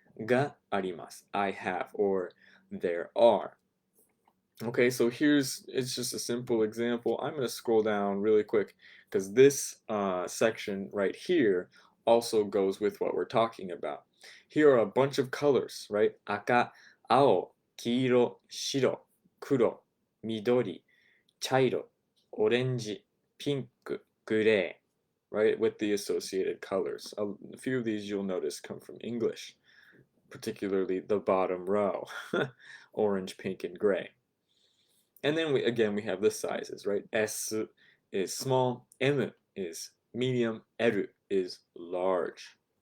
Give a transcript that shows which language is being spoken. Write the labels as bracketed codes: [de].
[ja] があります。 [en] I have or there are. Okay, so it's just a simple example. I'm going to scroll down really quick because this section right here also goes with what we're talking about. Here are a bunch of colors, right? [ja] 赤、青、黄色、白、黒、緑、茶色、オレンジ、ピンク、グレー, right? [en] With the associated colors. A few of these you'll notice come from English, particularly the bottom row, orange, pink, and gray. And then we have the sizes, right? S is small, M is medium, L is large.